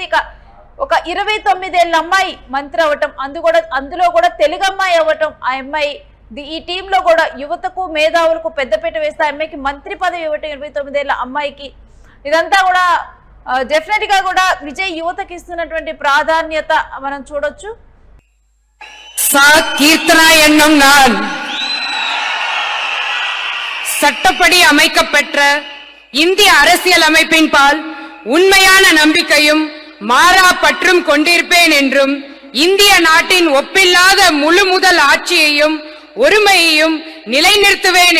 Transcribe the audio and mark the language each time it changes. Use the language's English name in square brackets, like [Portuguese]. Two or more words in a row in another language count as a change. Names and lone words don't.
[Telugu] ఇక ఒక 29 ఏళ్ల అమ్మాయి మంత్రి అవ్వటం, అందులో కూడా తెలుగు అమ్మాయి అవ్వటం, ఆ అమ్మాయి ఈ టీంలో కూడా యువతకు మేధావులకు పెద్దపీట వేస్తే ఆ అమ్మాయికి మంత్రి పదవి ఇవ్వటం 29 ఏళ్ల అమ్మాయికి ఇదంతా కూడా డెఫినెట్ గా కూడా విజయ్ యువతకి ఇస్తున్నటువంటి ప్రాధాన్యత మనం చూడొచ్చు. [Tamil] கீர்த்தனா என்னும் நான் சட்டப்படி அமைக்கப்பெற்ற இந்திய அரசியல் அமைப்பின் பால் உண்மையான நம்பிக்கையும் மாறா பற்றும் கொண்டிருப்பேன் என்றும் இந்திய நாட்டின் ஒப்பில்லாத முழு முதல் ஆட்சியையும் ஒருமையையும் நிலைநிறுத்துவேன்